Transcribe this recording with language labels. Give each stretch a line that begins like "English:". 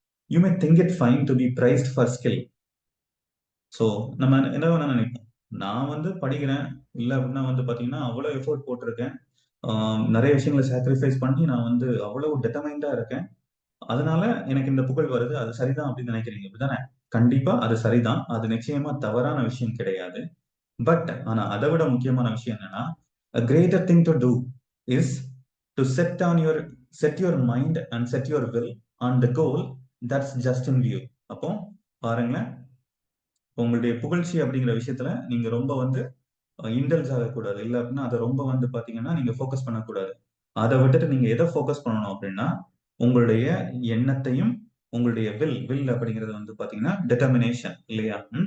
English: You may think it fine to be praised for skill.
Tamil: So நம்ம என்ன வேணா நினைப்போம், நான் வந்து படிக்கிறேன் இல்ல அப்படின்னா வந்து பாத்தீங்கன்னா அவ்வளவு எஃபோர்ட் போட்டிருக்கேன், நிறைய விஷயங்களை சாக்ரிஃபைஸ் பண்ணி நான் வந்து அவ்வளவு டெட்டமைண்டா இருக்கேன், அதனால எனக்கு இந்த புகழ் வருது, அது சரிதான் அப்படின்னு நினைக்கிறீங்க அப்படிதானே. கண்டிப்பா அது சரிதான், அது நிச்சயமா தவறான விஷயம் கிடையாது. பட் ஆனா அதை விட முக்கியமான விஷயம் என்னன்னா,
English: a greater thing to do is to set your mind and set your will on the goal that's just in view.
Tamil: அப்போ பாருங்களேன், உங்களுடைய புகழ்ச்சி அப்படிங்கிற விஷயத்துல நீங்க ரொம்ப வந்து இன்டெல்ஸ் ஆகக்கூடாது, இல்ல அப்படின்னா அதை ரொம்ப வந்து பாத்தீங்கன்னா நீங்க ஃபோக்கஸ் பண்ணக்கூடாது. அதை விட்டுட்டு நீங்க எதை ஃபோக்கஸ் பண்ணணும் அப்படின்னா உங்களுடைய எண்ணத்தையும் உங்களுடைய வில் அப்படிங்கிறது வந்து பாத்தீங்கன்னா டெட்டர்மினேஷன் இல்லையா.